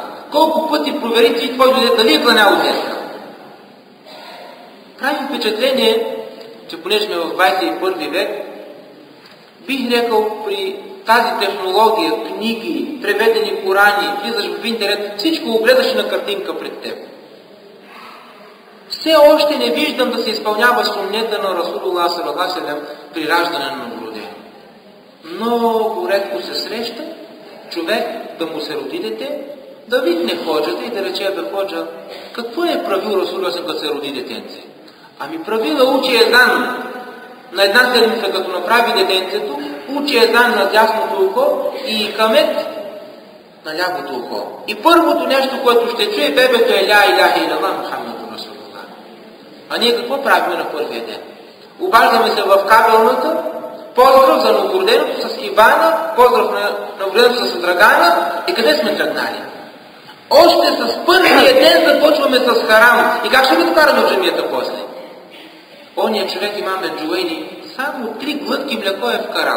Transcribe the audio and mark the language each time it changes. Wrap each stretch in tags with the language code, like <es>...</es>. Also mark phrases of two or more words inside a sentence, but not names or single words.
<bg>Колко пъти провери ти твой дете дали е кланял детка? Прави впечатление, че понеже сме в 21 век, бих рекал при тази технология, книги, преведени Корани, влизаш в интернет, всичко го гледаш на картинка пред теб. Все още не виждам да се изпълнява суннета на Расулуллах</bg> <ar>صلى الله عليه وسلم</ar> <bg>при раждане на новородено. Много редко се среща човек да му се роди дете, да викне ходжата и да рече, бе ходжа, какво е правил Расулуллах да се роди детенце? Ами правила учи езан на една седмица, като направи детенцето, учи езан на дясното ухо и камет на лявото ухо. И първото нещо, което ще чуе бебето е</bg> <ar>لا إله إلا الله محمد رسول الله.</ar> <bg>А ние какво правим на първия ден? Обаждаме се в кабелната, поздрав за новороденото с Ивана, поздрав на новороденото с Драгана и къде сме тръгнали? Още с първия ден започваме с харам. И как ще го докараме в джамията после? Ония човек имаме Джуейни, само 3 глътки млеко е вкарал.</bg>